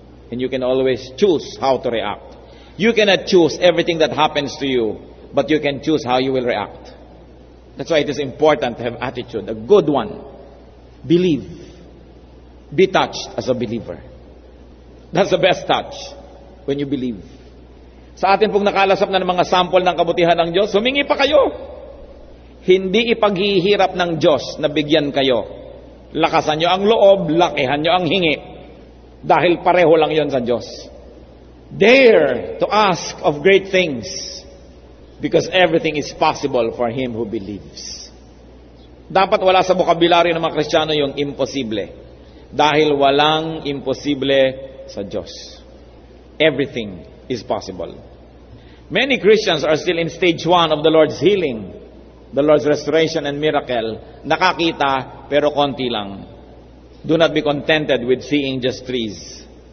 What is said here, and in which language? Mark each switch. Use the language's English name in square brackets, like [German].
[English] And you can always choose how to react. You cannot choose everything that happens to you, but you can choose how you will react. That's why it is important to have attitude, a good one. Believe. Be touched as a believer. That's the best touch, when you believe. [Filipino] Sa atin pong nakalasap na ng mga sample ng kabutihan ng Diyos, humingi pa kayo. Hindi ipaghihirap ng Diyos na bigyan kayo. Lakasan nyo ang loob, lakihan nyo ang hingi. Dahil pareho lang yon sa Diyos. [English] Dare to ask of great things. Because everything is possible for him who believes. [Filipino] Dapat wala sa bokabularyo ng mga Kristiyano yung imposible. Dahil walang imposible sa Diyos. [English] Everything is possible. Many Christians are still in stage 1 of the Lord's healing, the Lord's restoration and miracle. [Filipino] Nakakita, pero konti lang. [English] Do not be contented with seeing just trees.